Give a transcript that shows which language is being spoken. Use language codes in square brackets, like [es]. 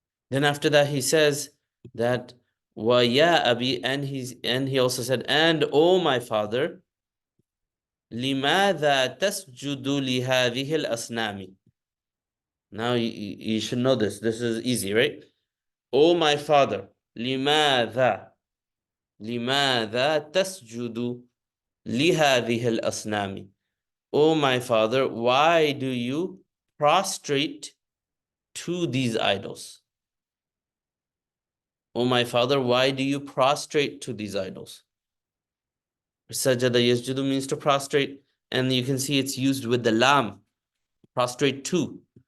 [en] Then after that, he says that, wa ya abi, and he also said, and oh, my father, [ar] لماذا تسجد لهذه الأصنام? [en] Now you should know this. This is easy, right? Oh, my father, [ar] لماذا تسجد لهذه الأصنام? [en] Oh, my father, why do you prostrate to these idols? Oh, my father, why do you prostrate to these idols? Sajada yasjudu means to prostrate, and you can see it's used with the lam, prostrate to.